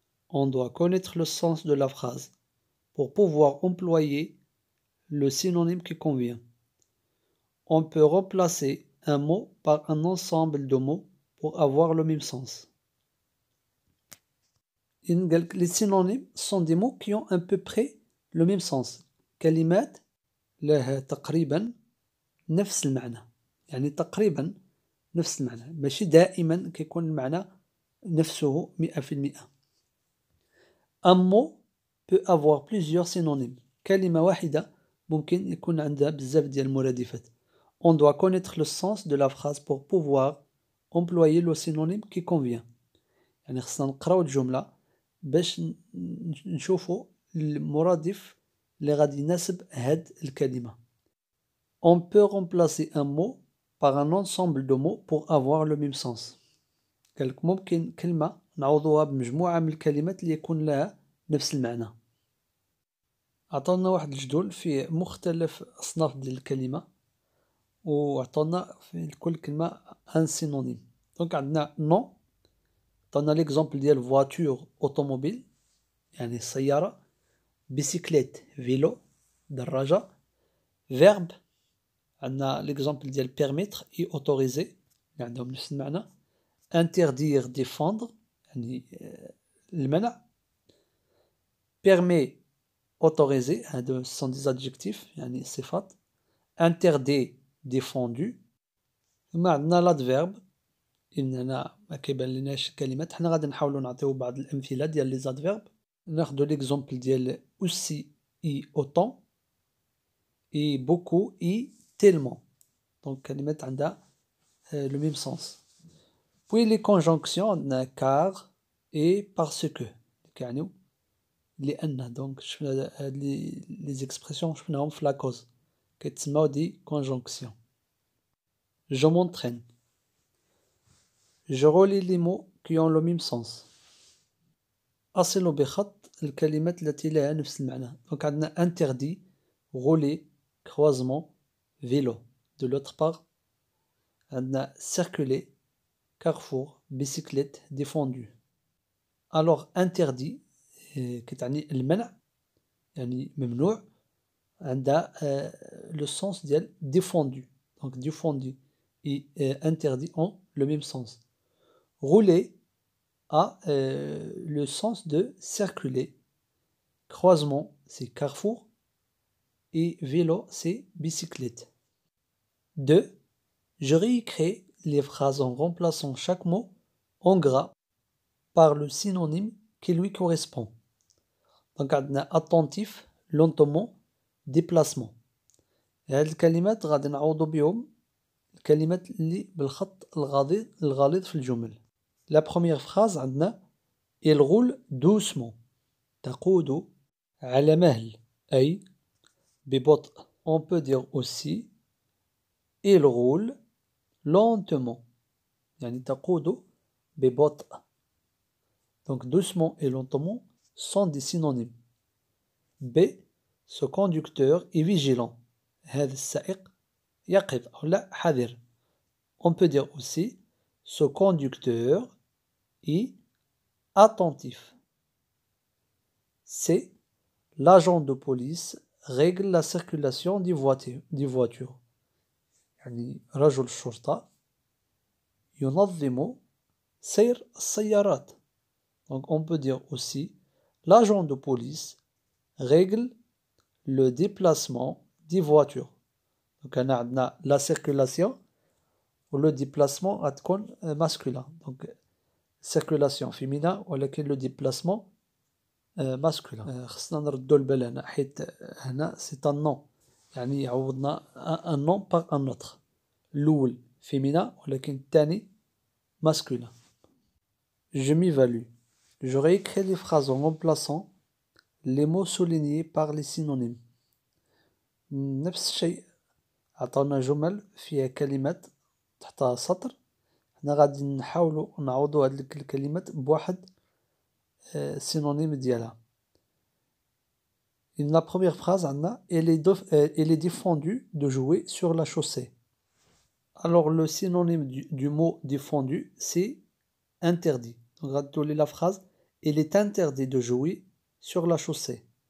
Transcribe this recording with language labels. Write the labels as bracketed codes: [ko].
[fr] On doit connaître le sens de la phrase pour pouvoir employer le synonyme qui convient. On peut remplacer un mot par un ensemble de mots pour avoir le même sens. Les synonymes sont des mots qui ont à peu près le même sens. [ar] كلمات لها تقريبا نفس المعنى. يعني تقريبا نفس المعنى. ماشي دائما كيكون المعنى نفسه 100%. [fr] Un mot peut avoir plusieurs synonymes. [ar] كلمة واحدة ممكن يكون عندها بزاف ديال المرادفات. [fr] On doit connaître le sens de la phrase pour pouvoir employer le synonyme qui convient. [ar] يعني خصنا نقراو الجملة باش نشوفوا المرادف اللي غادي يناسب هاد الكلمة. [fr] On peut remplacer un mot par un ensemble de mots pour avoir le même sens. [ar] قالك ممكن كلمة نعوضوها بمجموعة من الكلمات اللي يكون لها نفس المعنى. عطانا واحد الجدول فيه مختلف أصناف ديال الكلمة وعطانا في كل كلمة ان سينونيم. دونك عندنا نو، عطانا ليكزومبل ديال فواتور اوتوموبيل يعني السيارة، بيسيكليت فيلو دراجة، فيرب عندنا ليكزومبل ديال بيرميتر اي اوتوريزي اللي عندهم نفس المعنى، انتردير ديفوندر يعني المنع، بيرمي اوتوريزي هادو سون دي زادجيكتيف يعني صفات، [fr] interdit défendu. [ar] ثم عندنا l'adverbe إننا ما كيبان لناش كلمات، حنا غادي نحاولو نعطيو بعض الأمثلة ديال لي زادفيرب. [fr] ناخدو ليكزومبل ديال aussi et autant et beaucoup et tellement. [ar] دونك كلمات عندها لو ميم سونس. [fr] puis les conjonctions عندنا car et parce que [ar] كيعنيو لأن. دونك شفنا هاد لي زيكسبرسيون شفناهم في لاكوز كيتسماو دي conjonction. [fr] Je m'entraîne. Je relis les mots qui ont le même sens. [ar] أصل بخط الكلمات التي لها نفس المعنى. [fr] Donc عندنا interdit, rouler, croisement, vélo. De l'autre part عندنا circuler, carrefour, bicyclette, défendu. [ar] Alors interdit كتعني المنع يعني ممنوع عندها [fr] le sens [ar] ديال défendu. [fr] Donc défendu et interdit ont le même sens. Rouler a le sens de circuler. Croisement, c'est carrefour. Et vélo, c'est bicyclette. 2. Je réécris les phrases en remplaçant chaque mot en gras par le synonyme qui lui correspond. Donc, on a attentif, lentement, déplacement. [ar] هاد الكلمات غادي نعوضو بهم الكلمات اللي بالخط الغليظ في الجمل. لا بروميير فراز عندنا [fr] il roule doucement [ar] تقود على مهل أي ببطء. [fr] on peut dire aussi il roule lentement [ar] يعني تقود ببطء. [fr] donc doucement et lentement sont des synonymes. B. Ce conducteur est vigilant. [ar] هذا السائق يقظ أو لا حذر. [fr] On peut dire aussi ce conducteur est attentif. C. L'agent de police règle la circulation des voitures. [ar] يعني رجل الشرطة ينظم سير السيارات. [fr] Donc on peut dire aussi l'agent de police règle le déplacement des voitures. Donc هنا عندنا la circulation و le déplacement [ar] غتكون [fr] masculin. Donc circulation féminin ولكن le déplacement masculin. [ar] خصنا نردو البال هنا حيت هنا [fr] c'est un nom [ar] يعني عوضنا [fr] un nom par un autre. [ar] الأول féminin ولكن الثاني masculin. [fr] Je m'évalue. Je réécris les phrases en remplaçant les mots soulignés par les synonymes. [ar] نفس الشيء عطاونا جمل فيها كلمات تحتها سطر. حنا غادي نحاولو نعوضو هاد الكلمات بواحد synonyme ديالها. [fr] La première phrase عندنا elle est défendu de jouer sur la chaussée. Alors le synonyme du mot défendu c'est interdit. Donc [ar] غادي تولي [fr] la phrase il est interdit de jouer sur la chaussée.